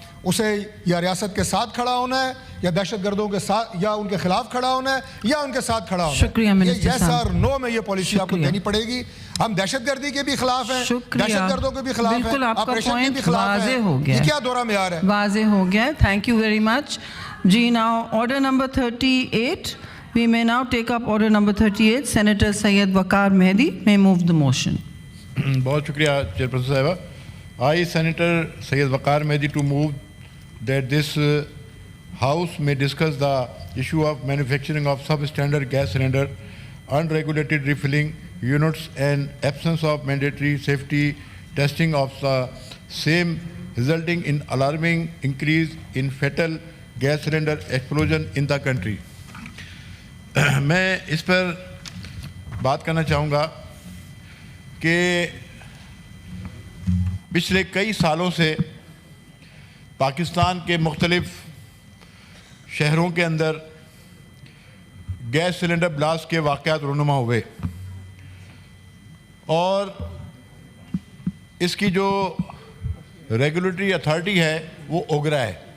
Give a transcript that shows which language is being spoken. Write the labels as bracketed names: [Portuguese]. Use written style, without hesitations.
[Urdu] اسے یا ریاست کے ساتھ کھڑا ہونا ہے, یا دہشت گردوں کے ساتھ, یا ان کے خلاف کھڑا ہونا ہے, یا ان کے ساتھ کھڑا ہونا ہے. شکریہ منسٹر یس اور نو میں یہ پالیسی آپ کو دینی پڑے گی. ہم دہشت گردی کے بھی خلاف ہیں, دہشت گردوں کے بھی خلاف ہیں, بالکل آپ کا پوائنٹ واضح ہو گیا, یہ کیا دورہ معیار ہے, واضح ہو گیا. [English] thank you very much [Urdu] جی. [English] Now order number 38, we may now take up order number 38. Senator Syed Waqar Mehdi may move the motion. [Urdu] بہت شکریہ چیئرپرسن صاحبہ. [English] I, Senator Syed Waqar Mehdi, to move that this House may discuss the issue of manufacturing of substandard gas cylinder, unregulated refilling units and absence of mandatory safety testing of the same, resulting in alarming increase in fatal gas cylinder explosion in the country. [Urdu] میں اس پر بات کرنا چاہوں گا کہ پچھلے کئی سالوں سے پاکستان کے مختلف شہروں کے اندر گیس سلنڈر بلاسٹ کے واقعات رونما ہوئے, اور اس کی جو ریگولیٹری اتھارٹی ہے وہ اوگرا ہے.